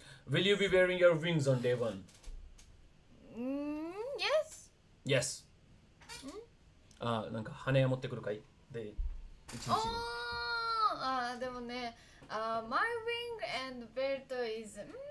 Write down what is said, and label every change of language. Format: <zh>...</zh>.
<en>Will you be wearing your wings on day one? Yes. Yes.</en> <ja>なんか羽持ってくるかいで一日に。でもね、</ja> <en>my wing and belt is</en>